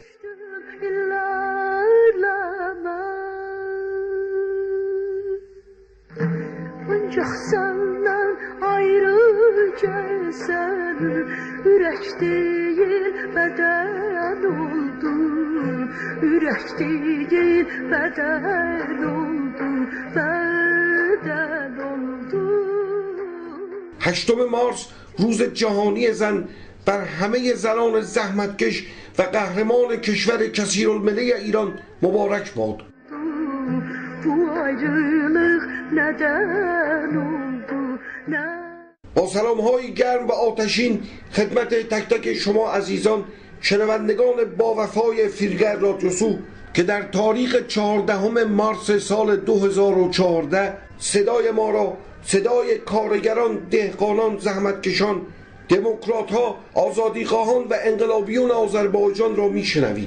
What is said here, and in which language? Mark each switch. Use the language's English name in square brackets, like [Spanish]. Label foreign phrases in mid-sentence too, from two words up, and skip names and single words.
[Azerbaijani] Ancaq səndən ayrı gəlsən, ürək deyil bədən oldu, ürək deyil bədən oldu, bədən oldu. [Persian] 8 مارس روز جهانی زن بر همه زنان زحمتکش و قهرمان کشور کثیرالملت ایران مبارک باد. [Turkish] Bu ayrılık neden oldu? [Persian] با سلام های گرم و آتشین خدمت تک تک شما عزیزان شنوندگان با وفای فیلگر رادیوسو که در تاریخ 14 مارس سال 2014 صدای ما را، صدای کارگران، دهقانان، زحمتکشان، دموکرات ها، آزادیخواهان و انقلابیون آذربایجان را میشنوید.